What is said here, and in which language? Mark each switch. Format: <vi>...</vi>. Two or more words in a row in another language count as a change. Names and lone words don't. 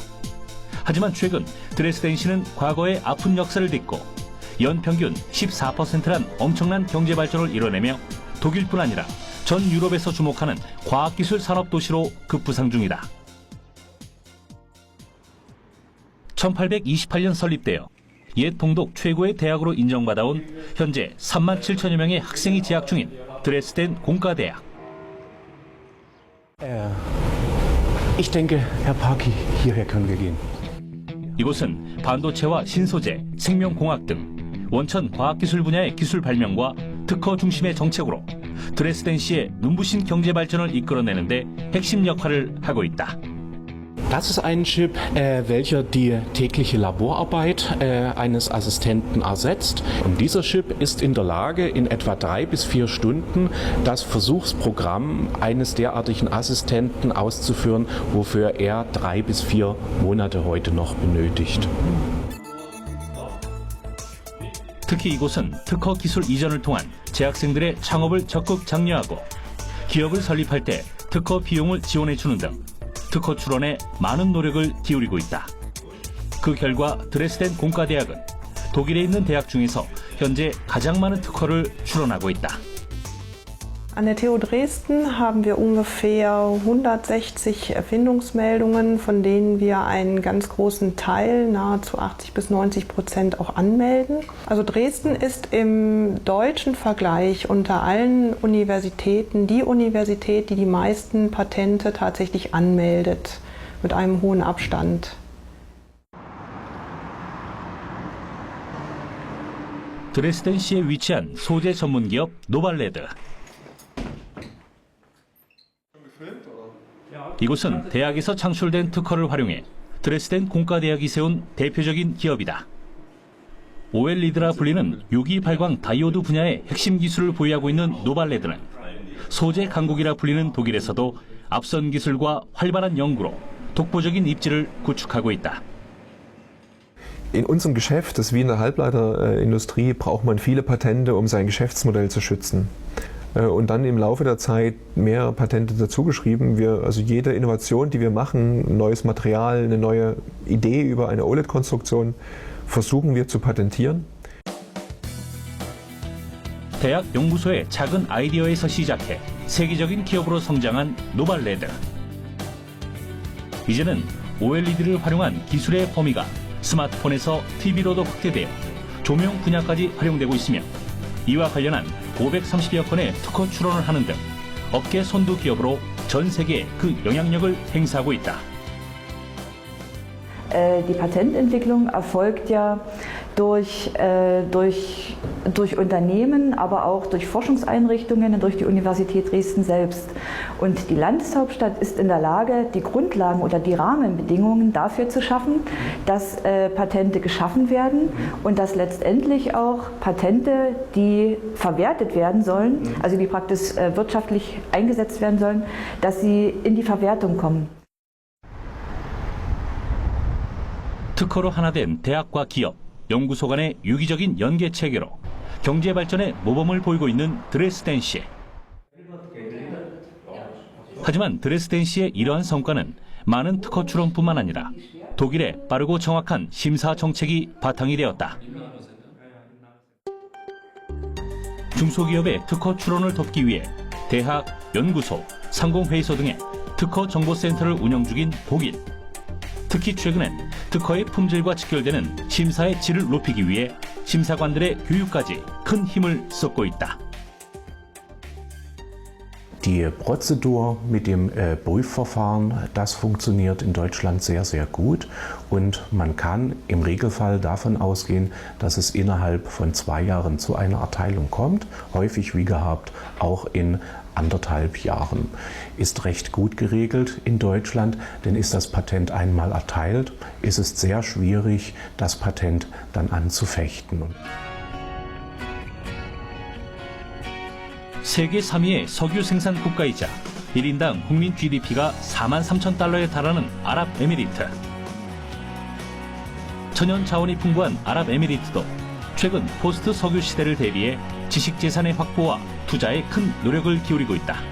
<ko>하지만 최근 드레스덴시는 과거의 아픈 역사를 딛고 연평균 14%란 엄청난 경제 발전을 이뤄내며 독일뿐 아니라 전 유럽에서 주목하는 과학기술 산업 도시로 급부상 중이다. 1828년 설립되어 옛 동독 최고의 대학으로 인정받아온 현재 3만 7천여 명의 학생이 재학 중인 드레스덴 공과대학.</ko> <de>Ich denke, Herr Parky, hierher können wir gehen.</de> <ko>이곳은 반도체와 신소재, 생명공학 등 원천 과학기술 분야의 기술 발명과 특허 중심의 정책으로 드레스덴시의 눈부신 경제 발전을 이끌어내는데 핵심 역할을 하고 있다.</ko> <de>Das ist ein Chip, welcher die tägliche Laborarbeit eines Assistenten ersetzt. Und dieser Chip ist in der Lage, in etwa 3 bis 4 Stunden das Versuchsprogramm eines derartigen Assistenten auszuführen, wofür er 3 bis 4 Monate heute noch benötigt.</de> <ko>특히 이곳은 특허 기술 이전을 통한 재학생들의 창업을 적극 장려하고 기업을 설립할 때 특허 비용을 지원해주는 등 특허 출원에 많은 노력을 기울이고 있다. 그 결과 드레스덴 공과대학은 독일에 있는 대학 중에서 현재 가장 많은 특허를 출원하고 있다.</ko> <de>An der TU Dresden haben wir ungefähr 160 Erfindungsmeldungen, von denen wir einen ganz großen Teil, nahezu 80 bis 90%, auch anmelden. Also Dresden ist im deutschen Vergleich unter allen Universitäten die Universität, die die meisten Patente tatsächlich anmeldet, mit einem hohen Abstand.</de> <ko>드레스덴시에 위치한 소재 전문 기업 노발레드. 이곳은 대학에서 창출된 특허를 활용해 드레스덴 공과대학이 세운 대표적인 기업이다. OLED라 불리는 유기 발광 다이오드 분야의 핵심 기술을 보유하고 있는 노발레드는 소재 강국이라 불리는 독일에서도 앞선 기술과 활발한 연구로 독보적인 입지를 구축하고 있다.</ko> <de>In unserem Geschäft, das wie in der Halbleiterindustrie, braucht man viele Patente, um sein Geschäftsmodell zu schützen. Und dann im Laufe der Zeit mehr Patente dazugeschrieben. Also jede Innovation, die wir machen, ein neues Material, eine neue Idee über eine OLED-Konstruktion, versuchen wir zu patentieren.</de> <ko>대학 연구소의 작은 아이디어에서 시작해 세계적인 기업으로 성장한 노발레드. 이제는 OLED를 활용한 기술의 범위가 스마트폰에서 TV로도 확대되어 조명 분야까지 활용되고 있으며 이와 관련한 530여 건의 특허 출원을 하는 등 업계 선두 기업으로 전 세계에 그 영향력을 행사하고 있다.</ko> <de>Die Patententwicklung erfolgt ja durch Unternehmen, aber auch durch Forschungseinrichtungen und durch die Universität Dresden selbst. Und die Landeshauptstadt ist in der Lage, die Grundlagen oder die Rahmenbedingungen dafür zu schaffen, dass Patente geschaffen werden und dass letztendlich auch Patente, die verwertet werden sollen, also die praktisch wirtschaftlich eingesetzt werden sollen, dass sie in die Verwertung kommen.</de> <ko>특허로 하나 된 대학과 기업, 연구소 간의 유기적인 연계 체계로 경제 발전의 모범을 보이고 있는 드레스덴시. 하지만 드레스덴시의 이러한 성과는 많은 특허 출원뿐만 아니라 독일의 빠르고 정확한 심사 정책이 바탕이 되었다. 중소기업의 특허 출원을 돕기 위해 대학, 연구소, 상공회의소 등의 특허 정보센터를 운영 중인 독일. 특히 최근엔 특허의 품질과 직결되는 심사의 질을 높이기 위해 심사관들의 교육까지 큰 힘을 쏟고 있다.</ko> <de>Die Prozedur mit dem Prüfverfahren, das funktioniert in Deutschland sehr, sehr gut und man kann im Regelfall davon ausgehen, dass es innerhalb von 2 Jahren zu einer Erteilung kommt, häufig wie gehabt auch in 1,5 Jahren. Ist recht gut geregelt in Deutschland, denn ist das Patent einmal erteilt, ist es sehr schwierig, das Patent dann anzufechten.</de> <ko>세계 3위의 석유 생산 국가이자 1인당 국민 GDP가 43,000달러에 달하는 아랍에미리트. 천연 자원이 풍부한 아랍에미리트도 최근 포스트 석유 시대를 대비해 지식재산의 확보와 투자에 큰 노력을 기울이고 있다.</ko>